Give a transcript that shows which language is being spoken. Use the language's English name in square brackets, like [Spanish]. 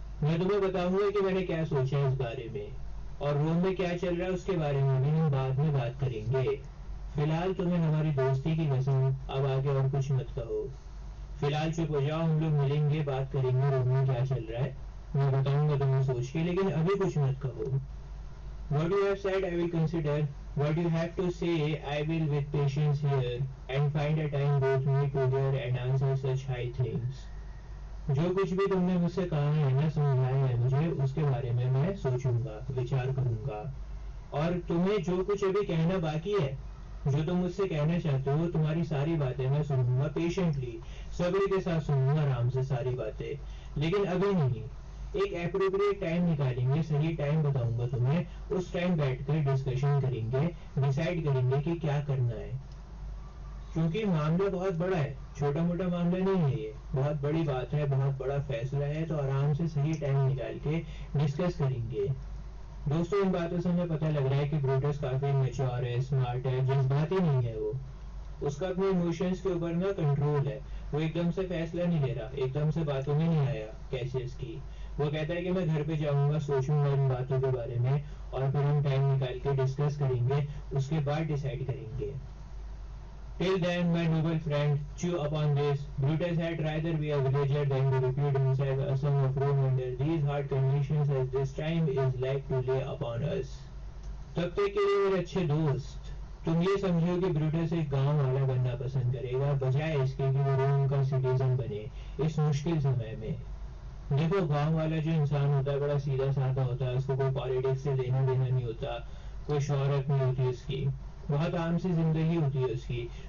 [Hindi] मैं तुम्हें बताऊंगा कि मैंने क्या सोचा है इस बारे में, और रोम में क्या चल रहा है उसके बारे में भी हम बाद में बात करेंगे। फिलहाल तुम्हें हमारी दोस्ती की कसम, अब आगे और कुछ मत कहो। फिलहाल चुप हो जाओ, हम लोग मिलेंगे, बात करेंगे रोम में क्या चल रहा है, मैं बताऊंगा तुम्हें सोच के, लेकिन अभी कुछ मत कहो। [English] What you have said I will consider, what you have to say I will with patience hear, and find a time both me to hear and answer such high things. [Hindi] जो कुछ भी तुमने मुझसे कहा है ना, समझाया है मुझे, उसके बारे में मैं सोचूंगा, विचार करूंगा, और तुम्हें जो कुछ अभी कहना बाकी है, जो तुम मुझसे कहना चाहते हो, तुम्हारी सारी बातें मैं सुनूंगा पेशेंटली, सब्र के साथ सुनूंगा आराम से सारी बातें, लेकिन अभी नहीं। एक एप्रोप्रिएट टाइम निकालेंगे, सही टाइम बताऊंगा तुम्हें, उस टाइम बैठकर डिस्कशन करेंगे, डिसाइड करेंगे कि क्या करना है, क्योंकि मामला बहुत बड़ा है, छोटा मोटा मामला नहीं है, ये बहुत बड़ी बात है, बहुत बड़ा फैसला है, तो आराम से सही टाइम निकाल के डिस्कस करेंगे। दोस्तों इन बातों से हमें पता लग रहा है कि ब्रूटस काफी मैच्योर है, स्मार्ट है, जज्बाती नहीं है वो, उसका अपने इमोशंस के ऊपर ना कंट्रोल है, वो एकदम से फैसला नहीं ले रहा, एकदम से बातों में नहीं आया कैसियस की। वो कहता है कि मैं घर पे जाऊंगा, सोचूंगा इन बातों के बारे में, और फिर हम टाइम निकाल के डिस्कस करेंगे, उसके बाद डिसाइड करेंगे। [English] Till then, my noble friend, chew upon this. Brutus had rather be a villager than to repute himself a son of Rome under these hard conditions as this time is like to lay upon us. [Hindi] तब तक के लिए मेरे अच्छे दोस्त, तुम ये समझो कि ब्रूटस एक गांव वाला बनना पसंद करेगा, बजाय इसके कि वो रोम का सिटीजन बने इस मुश्किल समय में। देखो गांव वाला जो इंसान होता है बड़ा सीधा साधा होता है, उसको कोई पॉलिटिक्स से लेना देना नहीं होता, कोई शोहरत नहीं होती उसकी, बहुत आराम सी जिंदगी होती है उसकी।